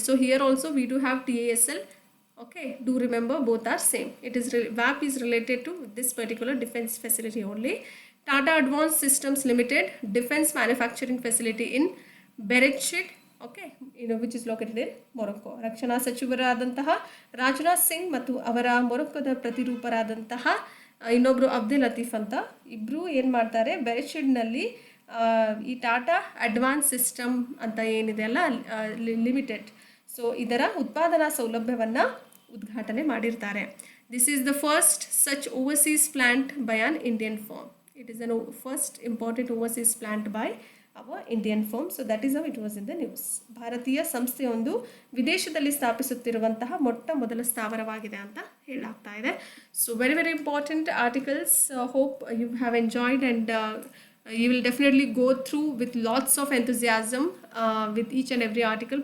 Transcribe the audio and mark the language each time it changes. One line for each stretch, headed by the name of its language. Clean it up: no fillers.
English: So here also we do have TASL. Okay, do remember both are same. WAP is related to this particular defense facility only. Tata Advanced Systems Limited, defense manufacturing facility in Beretshid, okay, which is located in Morocco.
Kannada: ರಕ್ಷಣಾ ಸಚಿವರಾದಂತಹ ರಾಜನಾಥ್ ಸಿಂಗ್ ಮತ್ತು ಅವರ ಮೊರೊಕ್ಕೋದ ಪ್ರತಿರೂಪರಾದಂತಹ ಇನ್ನೊಬ್ಬರು ಅಬ್ದುಲ್ ಲತೀಫ್ ಅಂತ ಇಬ್ಬರು ಏನು ಮಾಡ್ತಾರೆ, ಬೆರೆಶಿಡ್ನಲ್ಲಿ ಈ Tata advance system ಅಂತ ಏನಿದೆ ಅಲ್ಲ ಲಿಮಿಟೆಡ್, ಸೊ ಇದರ ಉತ್ಪಾದನಾ ಸೌಲಭ್ಯವನ್ನು ಉದ್ಘಾಟನೆ ಮಾಡಿರ್ತಾರೆ.
English: This is the first such overseas plant by an Indian firm. It is an first important overseas plant by our Indian firm. So that is how it was in the news.
Kannada: ಭಾರತೀಯ ಸಂಸ್ಥೆಯೊಂದು ವಿದೇಶದಲ್ಲಿ ಸ್ಥಾಪಿಸುತ್ತಿರುವಂತಹ ಮೊದಲ ಸ್ಥಾವರವಾಗಿದೆ ಅಂತ ಹೇಳಲಾಗ್ತಾ ಇದೆ.
English: So very important articles. Hope you have enjoyed and you will definitely go through with lots of enthusiasm with each and every article.